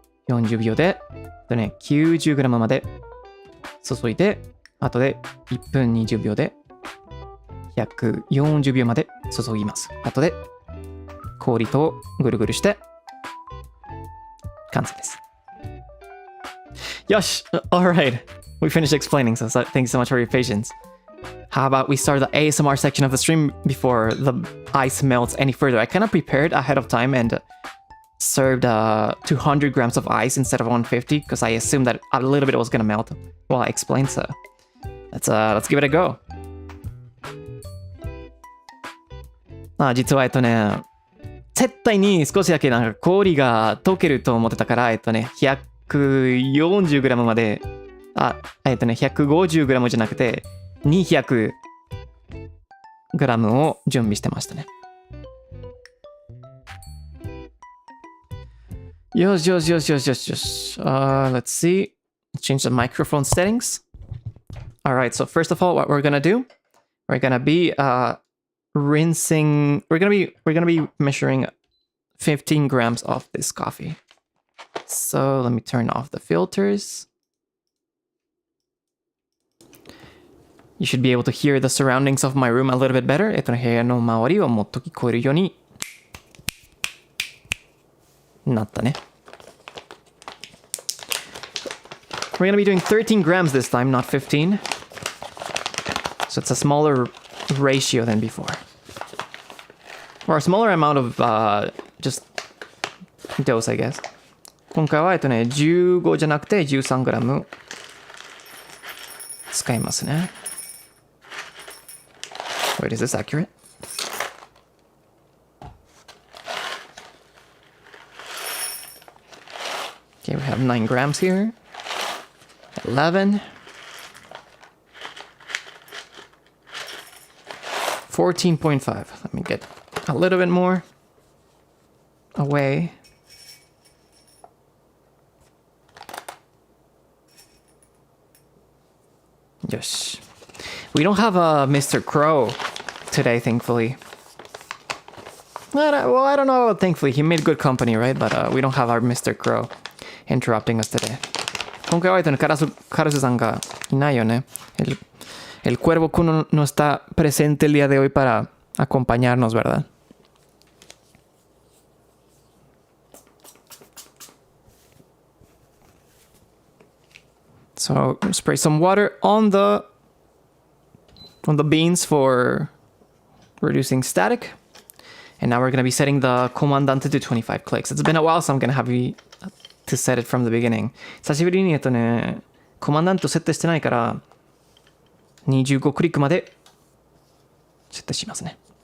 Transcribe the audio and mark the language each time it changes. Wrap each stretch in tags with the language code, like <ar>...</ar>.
<ja>40秒で、90グラムまで注いで、あとで1分20秒で140秒まで注ぎます。あとで氷とぐるぐるして完成です。よし</ja> <en>Alright. We finished explaining, so thank you so much for your patience. How about we start the ASMR section of the stream before the ice melts any further? I kind of prepared ahead of time and served 200 grams of ice instead of 150 because I assumed that a little bit was gonna melt while I explained, so let's give it a go.</en> <ja>実は絶対に少しだけなんか氷が溶けると思ってたから140グラムまで150グラムじゃなくて200グラムを準備してましたね。よし。</ja> <en>Let's see. Change the microphone settings. Alright, so first of all, what we're gonna do, we're gonna be rinsing. We're gonna be measuring 15 grams of this coffee. So let me turn off the filters. You should be able to hear the surroundings of my room a little bit better.</en> <ja>部屋の周りをもっと聞こえるようになったね。</ja> <en>We're gonna be doing 13 grams this time, not 15. So it's a smaller ratio than before. Or a smaller amount of just dose, I guess.</en> <ja>今回は15じゃなくて13グラム使いますね。</ja> <en>Wait, is this accurate? Okay, we have 9 grams here. 11. 14.5. Let me get a little bit more away. Yes. We don't have a Mr. Crow today, thankfully. Well, I don't know. Thankfully, he made good company, right? But we don't have our Mr. Crow interrupting us today.</en> <ja>今回はカラスさんがいないよね。</ja> <es>El cuervo Kuno no está presente el día de hoy para acompañarnos, ¿verdad?</es> <en>So spray some water on the beans for reducing static. And now we're going to be setting the Comandante to 25 clicks. It's been a while, so I'm going to have to set it from the beginning.</en> <ja>久しぶりにコマンダント設定してないから25クリックまで設定しますね。</ja>